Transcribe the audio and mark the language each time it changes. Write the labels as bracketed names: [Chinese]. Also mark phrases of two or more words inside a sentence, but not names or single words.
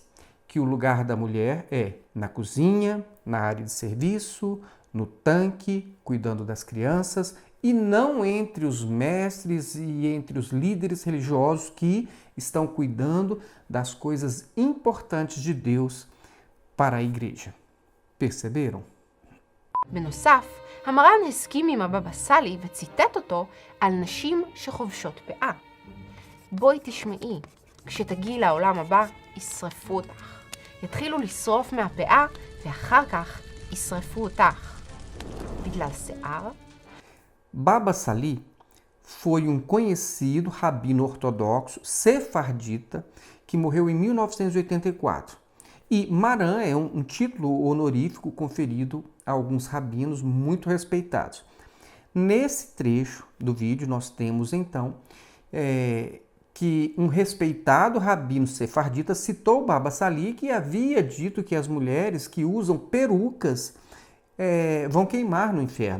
[Portuguese] Que o lugar da mulher é na cozinha, na área de serviço, no tanque, cuidando das crianças, e não entre os mestres e entre os líderes religiosos que estão cuidando das coisas importantes de Deus para a igreja. Perceberam? [Hebrew] בנוסף, המר"ן הסכים עם הבבא סאלי וציטט אותו על נשים שחובשות פאה. בואי תשמעי, כשתגיעי לעולם הבא, ישרפו אותך. יתחילו לשרוף מהפאה ואחר כך ישרפו אותך. בגלל שיער? [Portuguese] Baba Sali foi um conhecido rabino ortodoxo sefardita que morreu em 1984. E Maran é um título honorífico conferido a alguns rabinos muito respeitados. Nesse trecho do vídeo nós temos então que um respeitado rabino sefardita citou Baba Sali, que havia dito que as mulheres que usam perucas vão queimar no inferno.